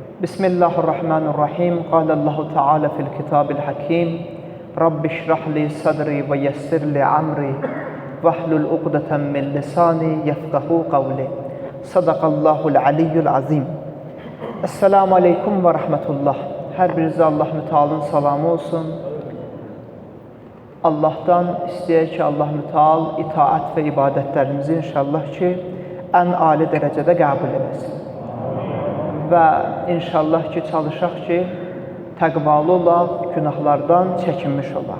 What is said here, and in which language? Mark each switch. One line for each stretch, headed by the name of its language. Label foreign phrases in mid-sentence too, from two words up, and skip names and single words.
Arabic: بسم الله الرحمن الرحيم. قال الله تعالى في الكتاب الحكيم. رب اشرح لي صدري ويسر لي أمري واحلل عقدة من لساني يفقهوا قولي. صدق الله العلي العظيم. السلام عليكم ورحمة الله.
Azerbaijani: Hər birinizə Allah Müteala'nın salamı olsun. Allah'tan istəyək ki, Allah Müteal itaat və ibadətlərimizi inşallah ki, ən ali dərəcədə qəbul eləsin. Və inşallah ki, çalışaq ki, təqvalı olaq, günahlardan çəkinmiş olaq.